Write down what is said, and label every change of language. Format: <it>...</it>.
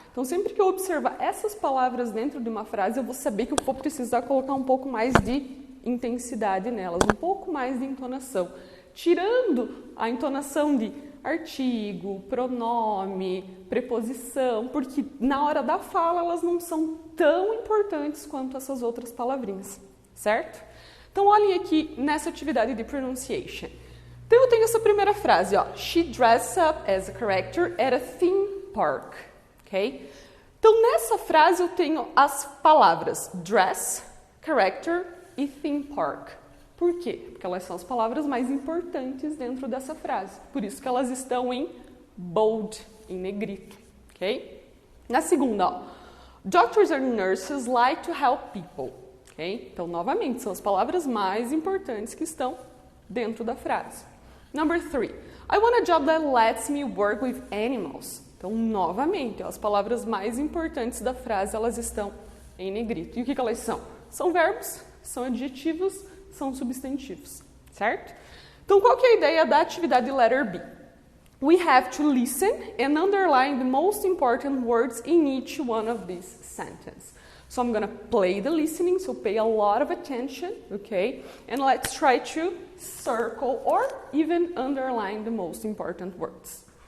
<pt>Então, sempre que eu observar essas palavras dentro de uma frase, eu vou saber que eu vou precisar colocar um pouco mais de intensidade nelas, um pouco mais de entonação, tirando a entonação de artigo, pronome, preposição, porque na hora da fala elas não são tão importantes quanto essas outras palavrinhas, certo? Então, olhem aqui nessa atividade de pronunciation. Então, eu tenho essa primeira frase, ó.</pt> <en>She dressed up as a character at a theme park, ok?</en> <pt>Então, nessa frase eu tenho as palavras dress, character e theme park. Por quê? Porque elas são as palavras mais importantes dentro dessa frase. Por isso que elas estão em bold, em negrito, ok? Na segunda, ó.</pt> <en>Doctors and nurses like to help people, ok?</en> <pt>Então, novamente, são as palavras mais importantes que estão dentro da frase.</pt> <en>Number 3, I want a job that lets me work with animals.</en> <pt>Então, novamente, as palavras mais importantes da frase, elas estão em negrito. E o que elas são? São verbos, são adjetivos, são substantivos, certo? Então, qual que é a ideia da atividade letter B?</pt> <en>We have to listen and underline the most important words in each one of these sentences. So I'm going to play the listening, so pay a lot of attention, okay? And let's try to circle or even underline the most important words.</en>